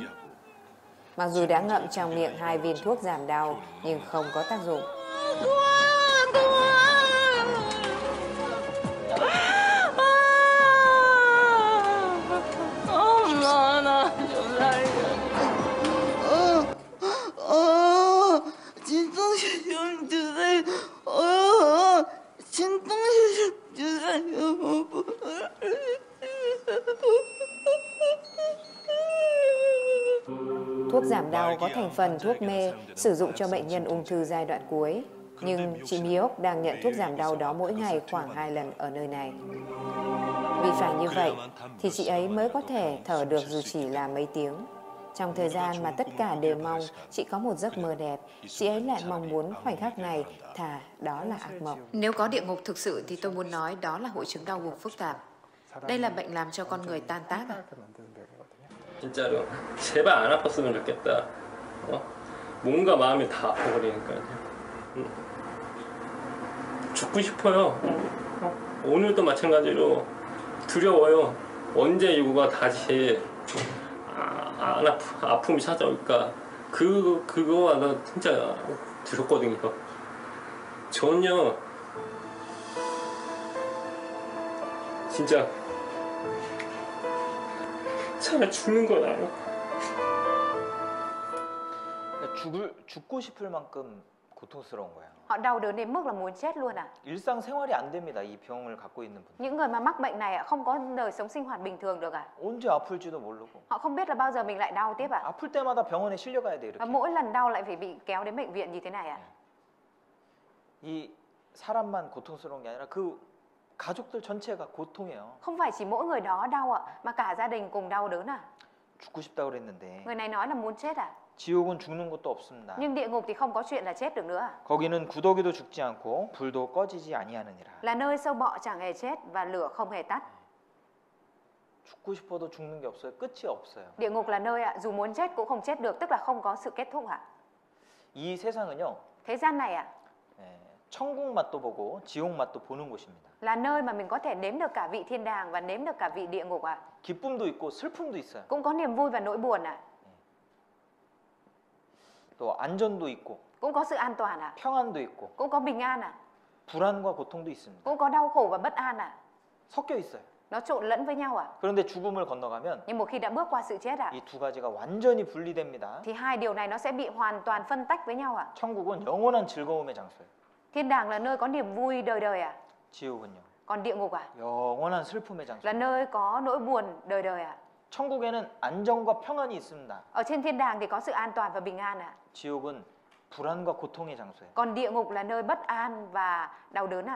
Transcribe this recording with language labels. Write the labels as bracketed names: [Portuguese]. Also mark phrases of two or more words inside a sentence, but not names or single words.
[Vietnamese] Mặc dù đã ngậm trong miệng 2 viên thuốc giảm đau nhưng không có tác dụng. [Korean] 진통제 좀 주세요. 진통제 좀 주세요. [Vietnamese] Thuốc giảm đau có thành phần thuốc mê sử dụng cho bệnh nhân ung thư giai đoạn cuối. Nhưng chị Miok đang nhận thuốc giảm đau đó mỗi ngày khoảng 2 lần ở nơi này. Vì phải như vậy thì chị ấy mới có thể thở được dù chỉ là mấy tiếng. Trong thời gian mà tất cả đều mong chị có một giấc mơ đẹp, chị ấy lại mong muốn khoảnh khắc này thà đó là ác mộng. Nếu có địa ngục thực sự thì tôi muốn nói đó là hội chứng đau vùng phức tạp. Đây là bệnh làm cho con người tan tác [Korean] 진짜로 제발 안 아팠으면 좋겠다. 몸과 마음이 다 아파버리니까요. 죽고 싶어요. 오늘도 마찬가지로 두려워요. 언제 이거가 다시 아픔이 찾아올까. 그거가 나 진짜 두렵거든요. 전혀 진짜 차라리 죽는 거 나아요. 죽고 싶을 만큼 고통스러운 거예요. [Vietnamese] Họ đau đớn đến mức là muốn chết luôn [Korean] 일상생활이 안 됩니다. 이 병을 갖고 있는 분. [Vietnamese] Những người mà mắc bệnh này không có đời sống sinh hoạt bình thường được [Korean] 언제 아플지도 모르고. [Vietnamese] Họ không biết là bao giờ mình lại đau tiếp [Korean] 아플 때마다 병원에 실려가야 돼 [Vietnamese] Và [Korean] 이렇게. [Vietnamese] mỗi lần đau lại phải bị kéo đến bệnh viện như thế này [Korean] 이 사람만 고통스러운 게 아니라 그 가족들 전체가 고통이에요. [Vietnamese] Không phải chỉ mỗi người đó đau mà cả gia đình cùng đau đớn [Korean] 죽고 싶다 그랬는데. [Vietnamese] Người này nói là muốn chết [Korean] 지옥은 죽는 것도 없습니다. [Vietnamese] Nhưng địa ngục thì không có chuyện là chết được nữa [Korean] 거기는 구더기도 죽지 않고 불도 꺼지지 아니하느니라. [Vietnamese] Là nơi sâu bọ chẳng hề chết và lửa không hề tắt [Korean] 죽고 싶어도 죽는 게 없어요. 끝이 없어요. [Vietnamese] Địa ngục là nơi dù muốn chết cũng không chết được, tức là không có sự kết thúc [Korean] 이 세상은요. [Vietnamese] Thế gian này [Korean] 천국 맛도 보고 지옥 맛도 보는 곳입니다. [Vietnamese] là nơi mà mình có thể nếm được cả vị thiên đàng và nếm được cả vị địa ngục [Korean] 기쁨도 있고 슬픔도 있어요. [Vietnamese] Cũng có niềm vui và nỗi buồn [Korean] 또 안전도 있고 [Vietnamese] Cũng có sự an toàn [Korean] 평안도 있고 [Vietnamese] Cũng có bình an [Korean] 불안과 고통도 있습니다. [Vietnamese] Cũng có đau khổ và bất an [Korean] 섞여 있어요. [Vietnamese] Nó trộn lẫn với nhau à? [Korean] 그런데 죽음을 건너가면 [Vietnamese] Nhưng một khi đã bước qua sự chết à? [Korean] 이 두 가지가 완전히 분리됩니다. [Vietnamese] Thì hai điều này nó sẽ bị hoàn toàn phân tách với nhau à? [Korean] 천국은 영원한 즐거움의 장소예요. [Vietnamese] Thiên đàng là nơi có niềm vui đời đời à? [Korean] 지옥은요. [Vietnamese] Còn địa ngục à? [Korean] 영원한 슬픔의 장소. [Vietnamese] Là nơi có nỗi buồn đời đời à? [Korean] 천국에는 안정과 평안이 있습니다. [Vietnamese] Ở trên thiên đàng thì có sự an toàn và bình an à? [Korean] 지옥은 불안과 고통의 장소예요. [Vietnamese] Còn địa ngục là nơi bất an và đau đớn à?